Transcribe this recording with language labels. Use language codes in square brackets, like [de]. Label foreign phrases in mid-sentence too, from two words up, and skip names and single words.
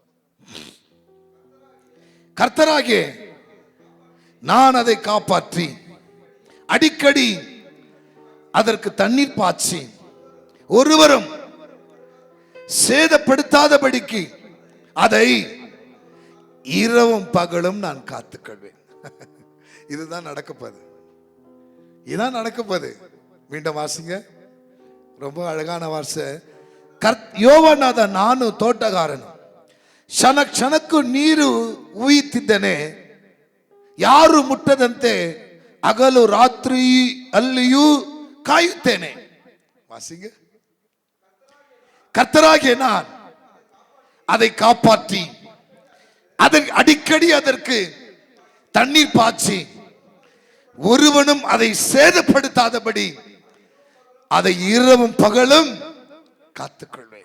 [ta] கர்த்தராகிய நான் அதை காப்பாற்றி அடிக்கடி அதற்கு தண்ணீர் பாய்ச்சி ஒருவரும் சேதப்படுத்தாதபடிக்கு அதை இரவும் பகலும் நான் காத்துக்கொள்வேன். இதுதான் நடக்கப்போகுது. இதுதான் நடக்கப்போகுது. மீண்டும் வாசிங்க. ரொம்ப அழகான வார்த்தை. [kn] ಯೋವನಾದ ನಾನು ತೋಟಗಾರನು, ಕ್ಷಣ ಕ್ಷಣಕ್ಕೂ ನೀರು ಉಯ್ಯುತ್ತಿದ್ದೇನೆ, ಯಾರು ಮುಟ್ಟದಂತೆ ಹಗಲು ರಾತ್ರಿ ಅಲ್ಲಿಯೂ ಕಾಯುತ್ತೇನೆ. [ta] வாசிங்க. கர்த்தராகிய நான் அதை காப்பாற்றி அடிக்கடி அதற்கு தண்ணீர் பாய்ச்சி ஒருவனும் அதை சேதப்படுத்தாதபடி அதை இரவும் பகலும் காத்துக்கொள்வேன்.